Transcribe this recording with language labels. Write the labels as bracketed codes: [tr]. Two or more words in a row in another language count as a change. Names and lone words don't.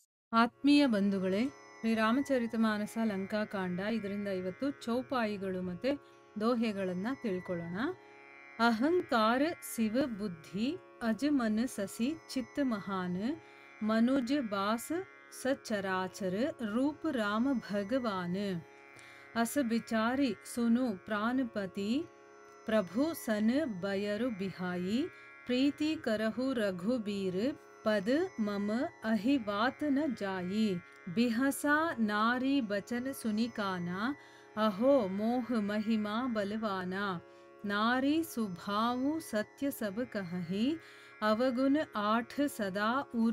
[kn] ಆತ್ಮೀಯ ಬಂಧುಗಳೇ, ಶ್ರೀರಾಮಚರಿತಮಾನಸ ಲಂಕಾಕಾಂಡ ಇದರಿಂದ ಇವತ್ತು ಚೌಪಾಯಿಗಳು ಮತ್ತೆ ದೋಹೆಗಳನ್ನ ತಿಳ್ಕೊಳ್ಳೋಣ. [awa] अहंकार सिव बुद्धि अजमन ससि चित्त महान मनुज बास सचराचर रूप राम भगवान अस बिचारि सुनु प्रानपति प्रभु सन बयरु बिहाई प्रीति करहु रघुबीर पद मम अहिवात न जाई बिहसा नारी बचन सुनिकाना अहो मोह महिमा बलवाना नारी सुभावु सत्य सब कहही अवगुण आठ सदा उर